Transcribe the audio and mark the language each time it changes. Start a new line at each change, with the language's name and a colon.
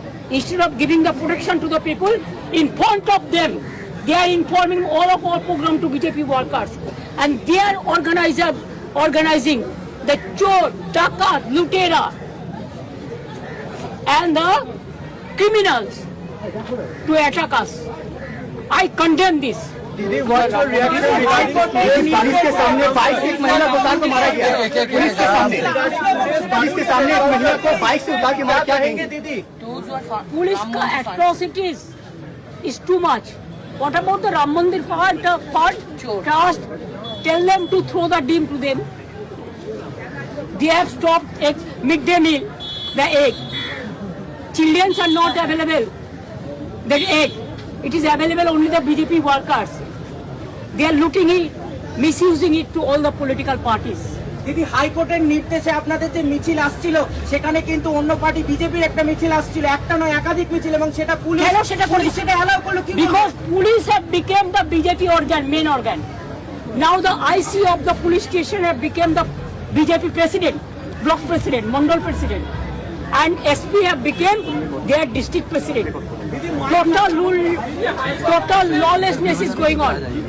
English: Instead of giving the protection to the people, in front of them, they are informing all of our program to BJP workers. And they are organizing the
Hindi: chor, dakat, lutera,
English: and the criminals to attack us. I condemn this.
Hindi: दीदी,
English: what's your reaction regarding
Hindi: police के सामने bike से एक महिला को उतार के मारा गया? पुलिस के सामने एक महिला को बाइक से उतार के मारा, क्या कहेंगे दीदी?
English: Police ka atrocities is too much. What about the Ram Mandir fund? Trust. Tell them to throw the dim to them. They have stopped midday meal, the egg. Children are not available. That egg, it is available only the BJP workers. They are looting it, misusing it to all the political parties.
Bangla: দিদি, হাইকোর্টের নির্দেশে আপনাদের যে মিছিল আসছিল সেখানে কিন্তু অন্য পার্টি বিজেপির একটা মিছিল আসছিল, একটা নয় একাধিক মিছিল, এবং সেটা পুলিশ সেটা অ্যালাউ করলো কি?
English: Because police have become the BJP organ, main organ. Now the IC of the police station have become the BJP president, block president, mandal president, and SP have become their district president. Total lawlessness is going on.